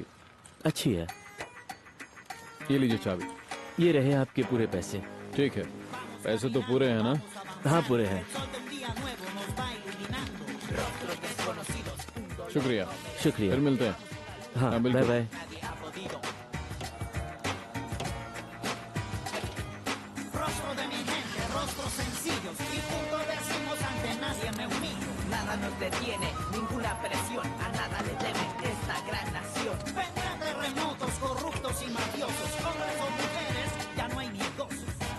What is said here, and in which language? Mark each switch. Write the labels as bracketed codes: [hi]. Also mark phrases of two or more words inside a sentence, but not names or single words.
[hi] अच्छी है। ये लीजिए चाबी। ये रहे आपके पूरे पैसे। ठीक है, पैसे तो पूरे हैं ना? हाँ पूरे हैं। शुक्रिया, शुक्रिया। फिर मिलते हैं। हाँ बाय बिल्कुल। बाय। [es] Rostro de mi gente, rostros sencillos y juntos decimos ante nadie me humillo. Nada nos detiene, ninguna presión, a nada le teme esta gran nación. Vendrán terremotos corruptos y mafiosos, hombres o mujeres, ya no hay ni gozos.